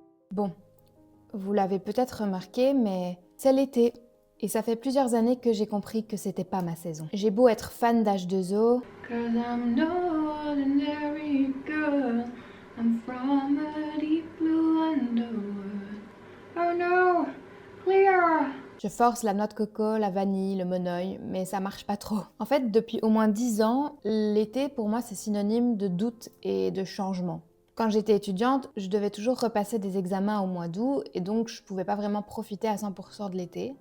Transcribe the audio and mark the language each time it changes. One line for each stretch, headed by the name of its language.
French: Bon, vous l'avez peut-être remarqué, mais c'est l'été. Et ça fait plusieurs années que j'ai compris que c'était pas ma saison. J'ai beau être fan d'H2O,
English: Cause I'm no ordinary girl. I'm from a deep blue underworld. Oh no, clear!
French: je force la noix de coco, la vanille, le monoeil, mais ça marche pas trop. En fait, depuis au moins 10 ans, l'été pour moi c'est synonyme de doute et de changement. Quand j'étais étudiante, je devais toujours repasser des examens au mois d'août et donc je pouvais pas vraiment profiter à 100% de l'été.